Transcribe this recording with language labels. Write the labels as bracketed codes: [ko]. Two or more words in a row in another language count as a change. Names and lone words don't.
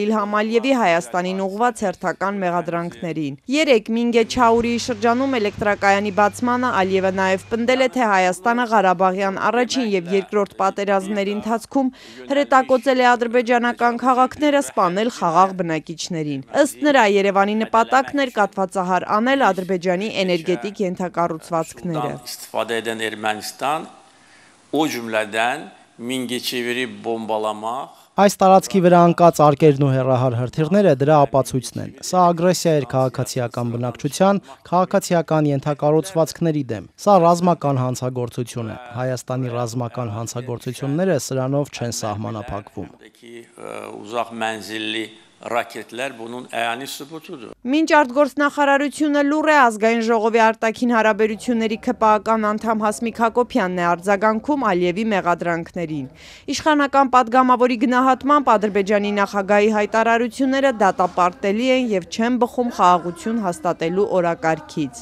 [hy] Իլհամ Ալիևի Հայաստանին ուղղված հերթական մեղադրանքներին։ Երեկ Մինգե Չաուրիի շրջանում էլեկտրակայանի բացմանը Ալիևը նաև պնդել է, թե Հայաստանը Ղարաբաղյան առաջին եւ երկրորդ պատերազմների ընթացքում հրետակոծել է ադրբեջանական քաղաքները, սպանել խաղաղ բնակիչներին։ Ըստ նրա, Երևանի նպատակն էր կաթվածահար անել Ադրբեջանի էներգետիկ ենթակառուցվածքները։ [az] Ermənistan o cümlədən Mingəçeviri bombalamaq [hy] Այս տարածքի վրա անկած արկերն ու հեռահար հրթիռները դրա ապացույցն են։ Սա ագրեսիա էր քաղաքացիական բնակչության, քաղաքացիական ենթակառուցվածքների դեմ։ Սա ռազմական հանցագործություն է։ Հայաստանի ռազմական հանցագործությունները սրանով չեն սահմանափակվում։ [az] Uzaq mənzilli raketlər bunun əyani sübutudur. [hy] Մինչ արտգործնախարարությունը լուր է ազգային ժողովի արտաքին հարաբերությունների ՔՊԱ-ական անդամ Հասմիկ Հակոբյանն է արձագանքում Ալիևի մեղադրանքներին։ Իշխանական պատգամավորի գնահատմամբ Ադրբեջանի նախագահի հայտարարությունները դատապարտելի են եւ չեն բխում խաղաղություն հաստատելու օրակարգից։